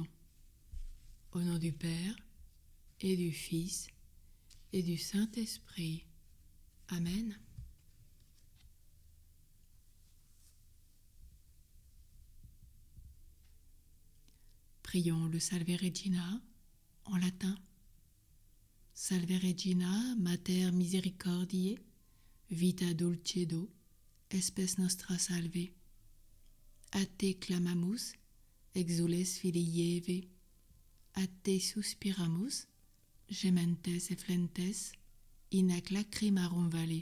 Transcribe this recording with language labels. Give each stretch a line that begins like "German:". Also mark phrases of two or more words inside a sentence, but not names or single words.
French: Au nom du Père, et du Fils, et du Saint-Esprit. Amen. Prions le Salve Regina en latin.
Latin: Salve Regina, Mater Misericordiae, vita dulcedo, espes nostra salve. A te clamamus, exules filii Eve, a te suspiramus, gementes et flentes, in ac lacrimarum vale.